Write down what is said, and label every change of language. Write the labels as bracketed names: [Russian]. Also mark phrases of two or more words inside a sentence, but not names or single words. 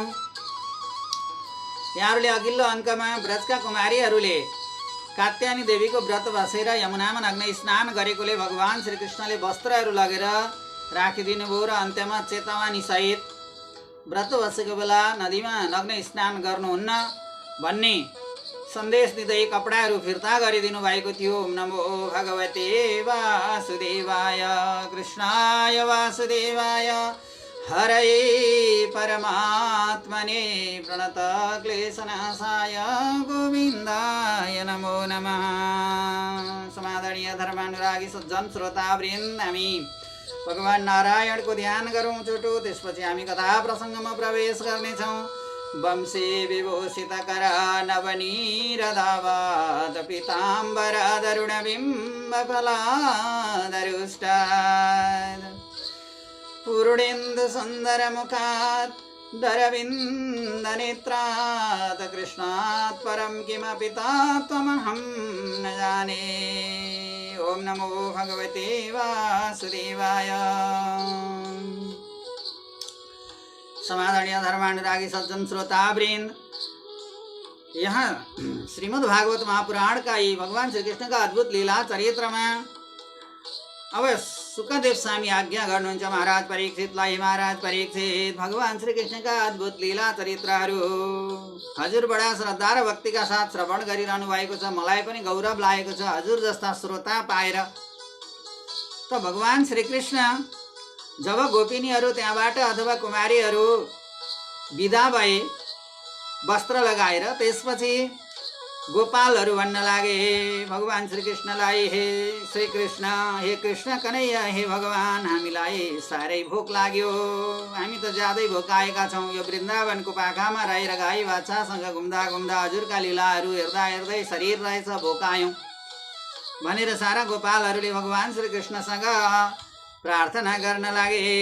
[Nepali] यहाँहरूले अघिल्लो अङ्कमा ब्रजका कुमारीहरूले कात्यायनी देवीको व्रत बसेर यमुनामा नग्न स्नान गरेकोले भगवान श्रीकृष्णले वस्त्रहरू लगेर राखिदिनु भयो र अन्त्यमा चेतावनी सहित व्रत बसेको बेला नदीमा नग्न स्नान गर्नुहुन्न भन्ने सन्देश दिँदै कपडाहरू फिर्ता गरिदिनु भएको थियो। [Sanskrit] ओम नमो भगवते वासुदेवाय कृष्णाय वासुदेवाय हरये परमात्मने प्रणत क्लेशनाशाय गोविन्दाय नमो नमः। [Nepali] समादरणीय धर्मानुरागी सज्जन श्रोतावृन्द, हामी भगवान नारायणको ध्यान गरौँ छोटो, त्यसपछि हामी कथा प्रसङ्गमा प्रवेश गर्नेछौँ। [Sanskrit] वंशे विभूषितकरा नवनीरदावाद पीताम्बरदरुणबिम्बफलादरुष्टात् पूर्णेन्दु सुन्दरमुखात् दरविन्दनेत्रात् कृष्णात् परं किमपि तत्त्वमहं न जाने। ओम नमो भगवते वासुदेवाय। [Nepali] समादरणीय धर्मानुरागी सज्जन श्रोतावृन्द, यहाँ श्रीमद् भागवत महापुराण का ही भगवान श्री कृष्ण का अद्भुत लीला चरित्रमा अब सुखदेव स्वामी आज्ञा गर्नुहुन्छ महाराज परीक्षितलाई। महाराज परीक्षित, भगवान श्री कृष्ण का अद्भुत लीला चरित्रहरू हजुर बडा श्रद्धा र भक्तिका साथ श्रवण गरिरहनु भएको छ। मलाई पनि गौरव लागेको छ हजुर जस्ता श्रोता पाएर। त भगवान श्री कृष्ण जब गोपिनीहरू त्यहाँबाट अथवा कुमारीहरू विदा भए वस्त्र लगाएर, त्यसपछि गोपालहरू भन्न लागे हे भगवान श्रीकृष्णलाई, हे श्रीकृष्ण, हे कृष्ण कन्हैया, हे भगवान, हामीलाई साह्रै भोक लाग्यो, हामी त ज्यादै भोकाएका छौँ। यो वृन्दावनको पाखामा रहेर गाई बाछासँग घुम्दा घुम्दा हजुरका लीलाहरू हेर्दा हेर्दै शरीर रहेछ, भोकायौँ भनेर सारा गोपालहरूले भगवान श्रीकृष्णसँग प्रार्थना गर्न लागे।